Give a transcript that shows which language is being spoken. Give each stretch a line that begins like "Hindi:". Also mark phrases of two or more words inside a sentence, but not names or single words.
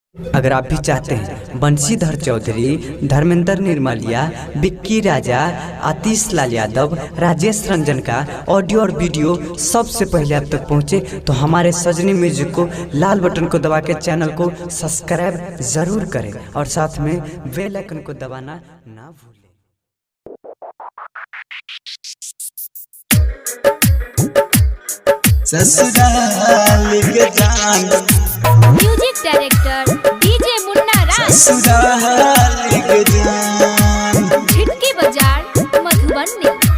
Hindi: अगर आप भी चाहते हैं बंशीधर चौधरी, धर्मेंद्र निर्मलिया, विक्की राजा, आतिश लाल यादव, राजेश रंजन का ऑडियो और वीडियो सबसे पहले आप तक पहुंचे तो हमारे सजनी म्यूजिक को लाल बटन को दबा के चैनल को सब्सक्राइब जरूर करें और साथ में
English: bell icon
Hindi: को दबाना ना भूलें। ससुराल के जान
English: Music director DJ Munna Raj,
Hindi: ससुराल के जान झिटकी बाजार मधुबनी।